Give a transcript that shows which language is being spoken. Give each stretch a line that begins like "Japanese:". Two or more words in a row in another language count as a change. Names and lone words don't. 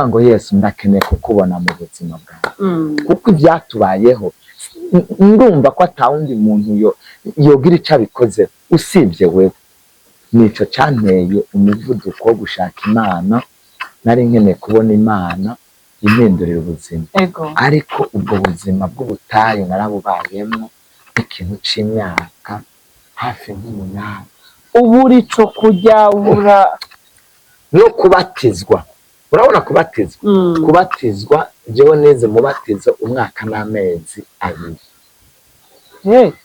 Rundi: ngo Yesu ndakeneye kukubona mu buzima bwawe kuko ibyatubayeho ndumva ko atawundi muntu yogira icyo abikoze usibye wewe nico cyanteye umuvuduko wo gushaka Imana nari nkeneye kubona Imana impindurira ubuzima ariko ubwo buzima bw'ubutayu narabubayemo ikintu c'imyaka hafi nk'umunani ubura ico kujya ubura no kubatizwa urabona kubatizwa jewe neze mubatizo umwaka n'amezi 2